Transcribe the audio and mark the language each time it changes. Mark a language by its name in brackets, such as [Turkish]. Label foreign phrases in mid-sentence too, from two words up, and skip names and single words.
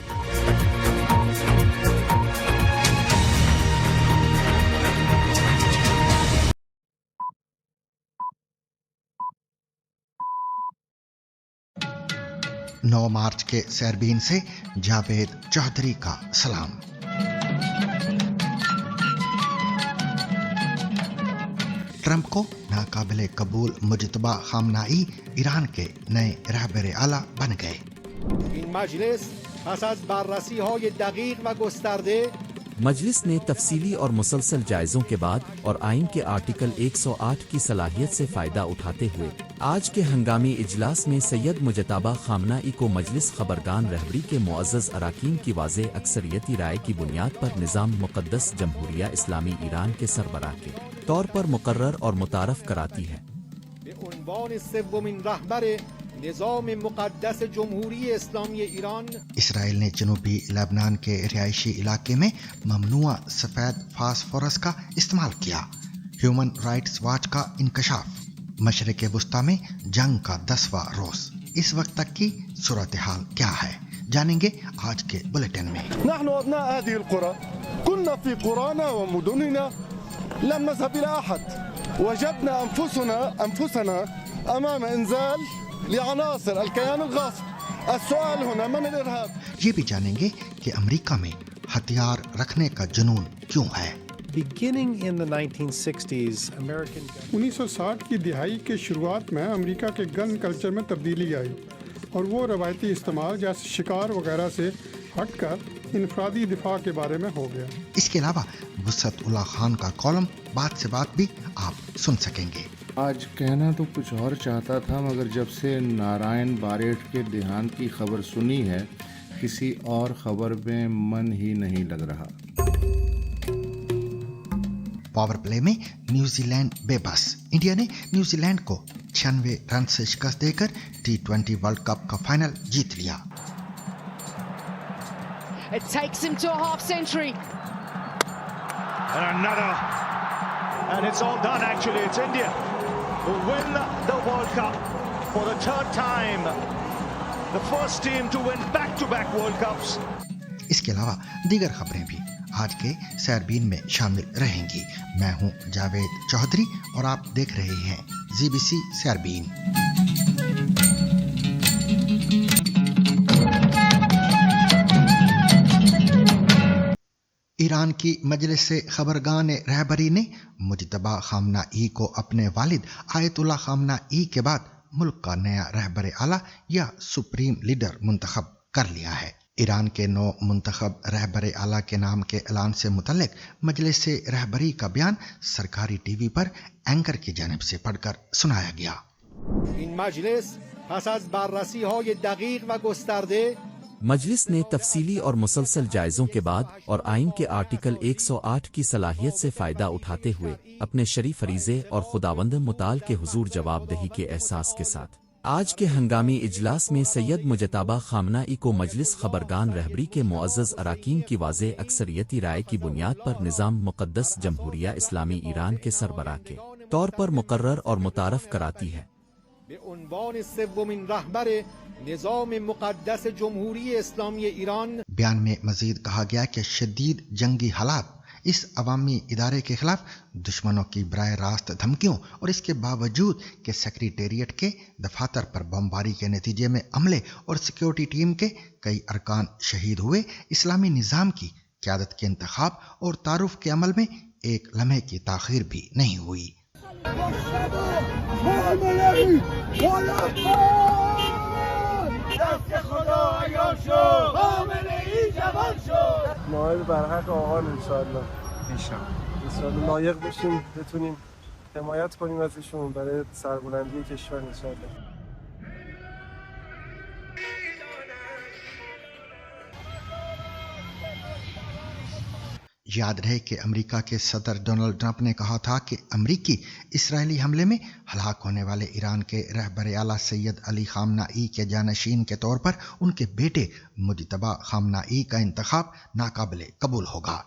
[Urdu] نو مارچ کے سیربین سے جاوید چودھری کا سلام. ٹرمپ کو ناقابلِ قبول مجتبیٰ خامنہ ای ایران کے نئے رہبرِ اعلیٰ بن گئے. [Persian] این مجلس پس از بررسی‌های دقیق و گسترده [Urdu] مجلس نے تفصیلی اور مسلسل جائزوں کے بعد اور آئین کے آرٹیکل 108 کی صلاحیت سے فائدہ اٹھاتے ہوئے آج کے ہنگامی اجلاس میں سید مجتبیٰ خامنہ ای کو مجلس خبرگان رہبری کے معزز اراکین کی واضح اکثریتی رائے کی بنیاد پر نظام مقدس جمہوریہ اسلامی ایران کے سربراہ کے طور پر مقرر اور متعارف کراتی ہے. [Persian] به عنوان سومین رهبر نظام مقدس جمهوری اسلامی ایران [Urdu] اسرائیل نے جنوبی لبنان کے رہائشی علاقے میں ممنوعہ سفید فاسفورس کا استعمال کیا. ہیومن رائٹس واچ کا انکشاف۔ مشرقِ وسطیٰ میں جنگ کا 10واں روز. اس وقت تک کی صورتحال کیا ہے، جانیں گے آج کے بلیٹن میں. [Arabic] نحن أبناء هذه القرى كنا في قرانا ومدننا لم نذهب إلى أحد وجدنا أنفسنا أمام إنزال لعناصر الكيان الغاصب. السؤال هنا من الإرهاب؟ [Urdu] یہ بھی جانیں گے کہ امریکہ میں ہتھیار رکھنے کا جنون کیوں ہے. [English] Beginning in the 1960s, American [Urdu] 1960 کی دہائی کے شروعات میں امریکہ کے [English] gun culture [Urdu] میں تبدیلی آئی اور وہ روایتی استعمال جیسے شکار وغیرہ سے ہٹ کر انفرادی دفاع کے بارے میں ہو گیا. اس کے علاوہ وسعت اللہ خان کا کالم بات سے بات بھی آپ سن سکیں گے. آج کہنا تو کچھ اور چاہتا تھا، مگر جب سے نارائن بارہٹھ کے دیہانت کی خبر سنی ہے، کسی اور خبر میں من ہی نہیں لگ رہا. [English] power play [Urdu] میں نیوزی لینڈ بے بس. انڈیا نے نیوزی لینڈ کو 96 رن سے شکست دے کر T20 ورلڈ کپ کا فائنل جیت لیا. [English] It takes him to a half century. And another. And it's all done actually. It's India who win the World Cup for the third time. The first team to win back-to-back World Cups. [Urdu] اس کے علاوہ دیگر خبریں بھی آج کے سیربین میں شامل رہیں گی. میں ہوں جاوید چودھری اور آپ دیکھ رہے ہیں ZBC سیربین. ایران کی مجلس خبرگان رہبری نے مجتبیٰ خامنہ ای کو اپنے والد آیت اللہ خامنہ ای کے بعد ملک کا نیا رہبر اعلیٰ یا [English] supreme leader [Urdu] منتخب کر لیا ہے. ایران کے 9 منتخب رہبر اعلیٰ کے نام کے اعلان سے متعلق مجلس رہبری کا بیان سرکاری ٹی وی پر اینکر کی جانب سے پڑھ کر سنایا گیا. [Persian] این مجلس پس از بررسی‌های دقیق و گسترده [Urdu] مجلس نے تفصیلی اور مسلسل جائزوں کے بعد اور آئین کے آرٹیکل 108 کی صلاحیت سے فائدہ اٹھاتے ہوئے اپنے شرعی فریضے اور خداوند متعال کے حضور جوابدہی کے احساس کے ساتھ آج کے ہنگامی اجلاس میں سید مجتبیٰ خامنہ ای کو مجلس خبرگان رہبری کے معزز اراکین کی واضح اکثریتی رائے کی بنیاد پر نظام مقدس جمہوریہ اسلامی ایران کے سربراہ کے طور پر مقرر اور متعارف کراتی ہے. [Persian] به عنوان سومین رهبر نظام مقدس جمهوری اسلامی ایران [Urdu] بیان میں مزید کہا گیا کہ شدید جنگی حالات اس عوامی ادارے کے خلاف دشمنوں کی براہ راست دھمکیوں اور اس کے باوجود کہ سیکریٹریٹ کے دفاتر پر بمباری کے نتیجے میں عملے اور [English] security team [Urdu] کے کئی ارکان شہید ہوئے، اسلامی نظام کی قیادت کے انتخاب اور تعارف کے عمل میں ایک لمحے کی تاخیر بھی نہیں ہوئی. [Persian] نایل برحق آقان انشاءالله لایق بشیم بتونیم حمایت کنیم ازشون برای سربلندی کشور انشاءالله. [Urdu] یاد رہے کہ امریکہ کے صدر ڈونلڈ ٹرمپ نے کہا تھا کہ امریکی اسرائیلی حملے میں ہلاک ہونے والے ایران کے رہبر اعلیٰ سید علی خامنہ ای کے جانشین کے طور پر ان کے بیٹے مجتبیٰ خامنہ ای کا انتخاب ناقابلِ قبول ہوگا.